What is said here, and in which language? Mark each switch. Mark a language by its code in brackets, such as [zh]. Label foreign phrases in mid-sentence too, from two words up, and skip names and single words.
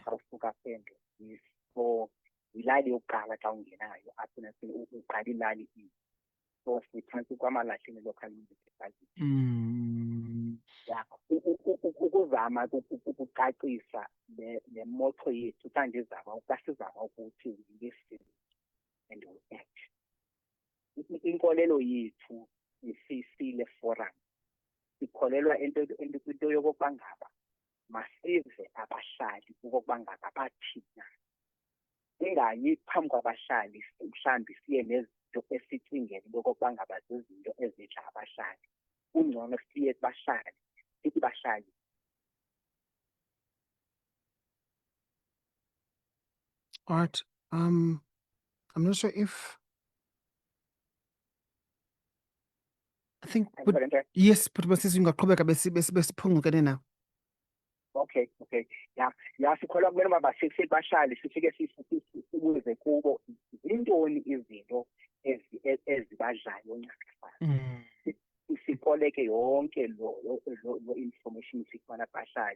[xh] Xa usuka sendwe so yilali yokuqala xa ungenayo apha uqala ilali so siphantsi kwamalahleni [en] local municipality. [xh] Ya ukuzama ukucacisa le moto yethu xa ndizama ukuthi [en] listen and we act. [xh] Inkolelo yethu isisile forum ikholelwa into yokokuba ngaba masive abahlali okokuba ngaba bathina singayi phambi kwabahlali mhlawumbi siye nezinto esicingele okokuba ngaba zizinto ezidla abahlali kungcono siye kubahlali sithi bahlali [en] All right. I'm not sure if I think yes, but [xh] masisi ungaqhubeka besiphungukene na. [en] Okay. [xh] Ya sikholwa kumele uba basithi bahlali sifike sibuze kubo zintoni izinto ezibadlayo ncakasana. Sikoleke yonke lo information sifuna bahlali.